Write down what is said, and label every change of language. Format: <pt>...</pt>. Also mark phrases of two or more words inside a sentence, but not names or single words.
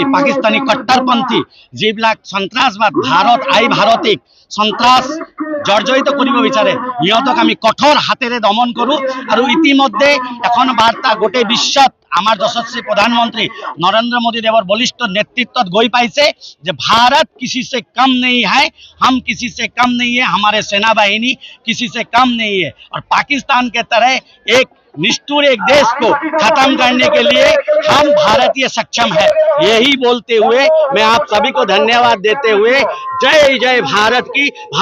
<as>পাকিস্তানী কট্টৰপন্থী যিবিলাক সন্ত্ৰাসবাদ ভাৰতীক সন্ত্ৰাস জৰ্জৰিত কৰিব বিচাৰে সিহঁতক আমি কঠোৰ হাতেৰে দমন কৰো আৰু ইতিমধ্যে এখন বাৰ্তা গোটেই বিশ্বত আমাৰ যশস্বী প্ৰধানমন্ত্ৰী নৰেন্দ্ৰ মোদী দেৱৰ বলিষ্ঠ নেতৃত্বত গৈ পাইছে যে</as> <hi>भारत किसी से कम नहीं है हम किसी से कम नहीं है हमारे सेना बाहिनी किसी से कम नहीं है और पाकिस्तान के तरह एक निष्ठुर एक देश को खत्म करने के लिए हम भारतीय सक्षम है। यही बोलते हुए मैं आप सभी को धन्यवाद देते हुए जय जय भारत की</hi>